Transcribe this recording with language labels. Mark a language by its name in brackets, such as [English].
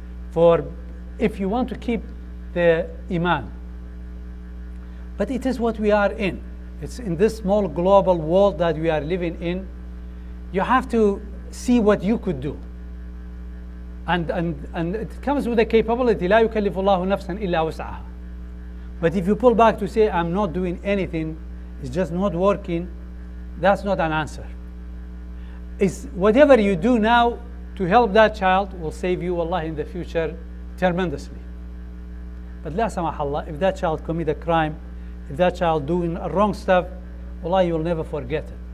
[English] For if you want to keep the iman, but it is what we are in. It's in this small global world that we are living in. You have to see what you could do. And it comes with the capability. [Arabic] لا يكلف الله نفسا إلا وسعها. [English] But if you pull back to say, I'm not doing anything, it's just not working, that's not an answer. It's whatever you do now to help that child will save you, Allah, in the future tremendously. But la samahullah, if that child commit a crime, if that child doing wrong stuff, Allah, you will never forget it.